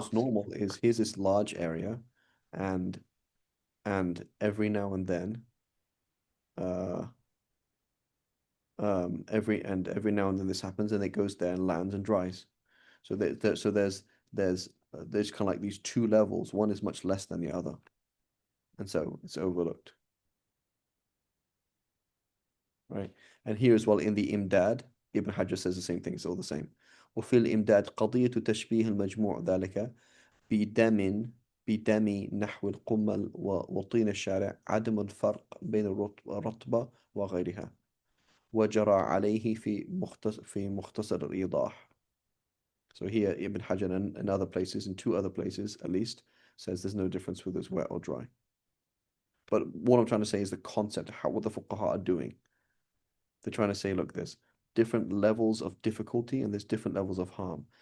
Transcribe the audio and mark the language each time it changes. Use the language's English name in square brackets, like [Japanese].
[English] what's normal is here's this large area, and every now and then, uh, every now and then this happens, and it goes there and lands and dries. So there's kind of like these two levels. One is much less than the other, and so it's overlooked. right? And here as well in the Imdad, Ibn Hajar says the same thing, it's all the same. [Arabic] وفي الإمداد قضية تشبيه المجموع ذلك بدم بدم نحو القمل وطين الشارع عدم الفرق بين الرطبة وغيرها وجرى عليه في مختصر الإيضاح. [English] So here Ibn Hajar and other places, in two other places at least, says there's no difference whether it's wet or dry. But what I'm trying to say is the concept, what the fuqaha are doing. They're trying to say, look, there's different levels of difficulty and there's different levels of harm.